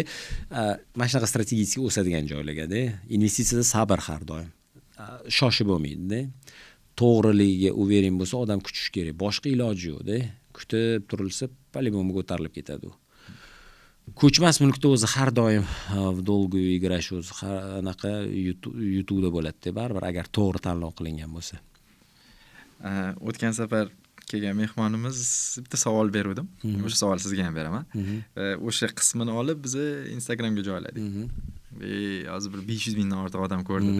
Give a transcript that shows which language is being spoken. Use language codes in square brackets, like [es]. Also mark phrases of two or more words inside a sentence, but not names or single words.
[uz] Mana shunaqa strategik o'sadigan joylarga-da, investitsiyada sabr har doim. Shoshib bo'lmaydi-da. To'g'riligiga uvering bo'lsa, odam kutish kerak. Boshqa iloji yo'q-da. Kutib turilsa, по-любому ko'tarilib ketadi u. Ko'chmas mulkda o'zi har doim [ru] в долгую играsh [uz] o'zi anaqa yutuvda bo'ladi-da, baribir agar to'g'ri tanlov qilingan bo'lsa. O'tgan safar kelgan mehmonimiz bitta savol berdim. O'sha savol sizga ham beraman. O'sha qismini olib biz Instagramga joyladik. Hozir bir 500 mingdan ortiq odam ko'rdi-da.